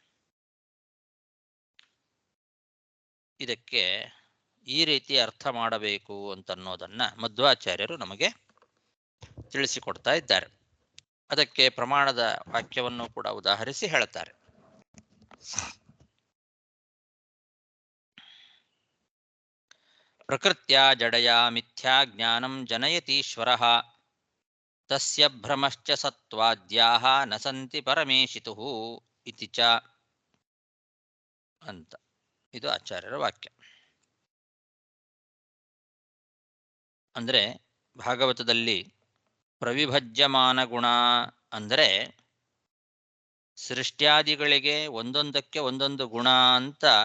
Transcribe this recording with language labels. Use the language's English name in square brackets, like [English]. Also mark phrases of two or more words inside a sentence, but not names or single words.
[Kannada] ಇದಕ್ಕೆ ಈ ರೀತಿ ಅರ್ಥ ಮಾಡಬೇಕು ಅಂತನ್ನೋದನ್ನ ಮಧ್ವಾಚಾರ್ಯರು ನಮಗೆ ತಿಳಿಸಿಕೊಡ್ತಾ ಇದ್ದಾರೆ. ಅದಕ್ಕೆ ಪ್ರಮಾಣದ ವಾಕ್ಯವನ್ನು ಕೂಡ ಉದಾಹರಿಸಿ ಹೇಳುತ್ತಾರೆ. [Sanskrit] ಪ್ರಕೃತ್ಯ ಜಡಯ ಮಿಥ್ಯಾ ಜ್ಞಾನಂ ಜನಯತೀಶ್ವರಃ ತಸ್ಯ ಭ್ರಮಶ್ಚ ಸತ್ವಾದ್ಯಾಹ ನ ಸಂತಿ ಪರಮೇಶಿತುಃ ಇತಿ ಚ ಅಂತ. [Kannada] ಇದು ಆಚಾರ್ಯರ ವಾಕ್ಯ. ಅಂದ್ರೆ ಭಾಗವತದಲ್ಲಿ ಪ್ರವಿಭಜ್ಯಮಾನ ಗುಣ ಅಂದರೆ ಸೃಷ್ಟ್ಯಾದಿಗಳಿಗೆ ಒಂದೊಂದಕ್ಕೆ ಒಂದೊಂದು ಗುಣ ಅಂತ